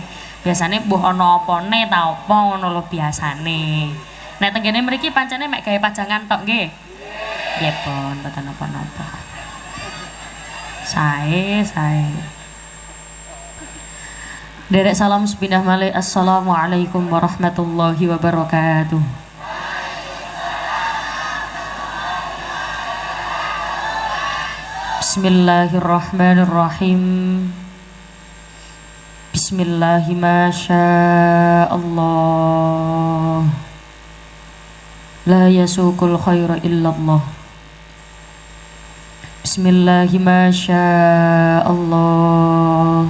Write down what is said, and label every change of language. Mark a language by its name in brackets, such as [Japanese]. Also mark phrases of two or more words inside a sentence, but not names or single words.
[Javanese] Biasane mbuh ana apane ta apa ngono lho biasane. Nek tenggene mriki pancene mek gawe pajangan tok nggih. Nggih pun mboten napa-napa. Sae. Derek salam sepindah malih. [Arabic] السلام عليكم ورحمة الله وبركاته. بسم الله الرحمن الرحيم. بسم الله ما شاء الله. لا يسوق الخير إلا الله. بسم الله ما شاء الله.